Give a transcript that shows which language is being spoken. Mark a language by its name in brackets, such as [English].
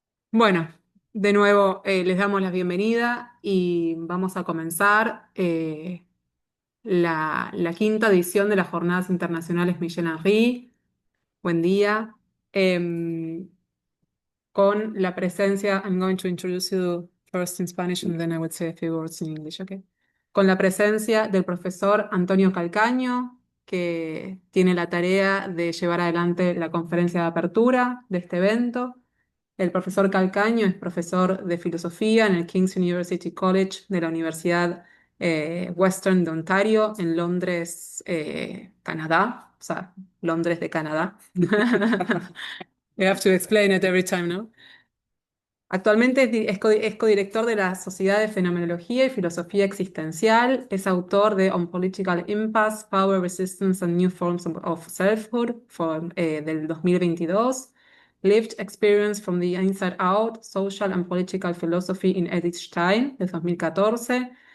[Spanish] Bueno, de nuevo les damos la bienvenida y vamos a comenzar la quinta edición de las Jornadas Internacionales Michel. Buen día. Em, con la presencia, [English] I'm going to introduce you first in Spanish and then I would say a few words in English, okay? [Spanish] Con la presencia del profesor Antonio Calcaño, que tiene la tarea de llevar adelante la conferencia de apertura de este evento. El profesor Calcaño es profesor de filosofía en el King's University College de la Universidad Western de Ontario, en Londres, Canadá, o sea, Londres de Canadá. [English] You have to explain it every time, [Spanish] ¿no? Actualmente es codirector de la Sociedad de Fenomenología y Filosofía Existencial. Es autor de On Political Impasse, Power, Resistance and New Forms of Selfhood del 2022. [English] Lived Experience from the Inside Out, Social and Political Philosophy in Edith Stein, [Spanish] del 2014.